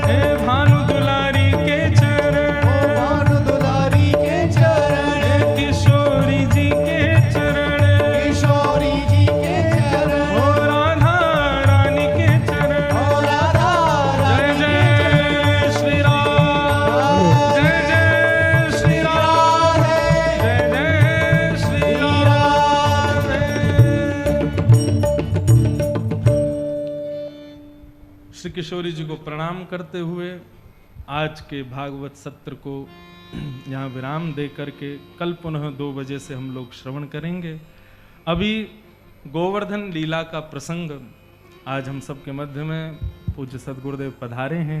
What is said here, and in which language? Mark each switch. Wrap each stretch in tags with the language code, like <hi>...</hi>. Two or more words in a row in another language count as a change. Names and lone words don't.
<hi>हे भानु दुलारी के ओ चरण। भानु दुलारी के चरण। हे किशोरी जी के चरण। किशोरी जी के चरण। ओ राधा रानी के चरण। ओ राधा जय रानी जय श्री राम। जय जय श्री राम। जय जय श्री राम। श्री किशोरी जी को प्रणाम करते हुए आज के भागवत सत्र को यहाँ विराम दे करके कल पुनः 2 बजे से हम लोग श्रवण करेंगे। अभी गोवर्धन लीला का प्रसंग आज हम सबके मध्य में पूज्य सद्गुरुदेव पधारे हैं।</hi>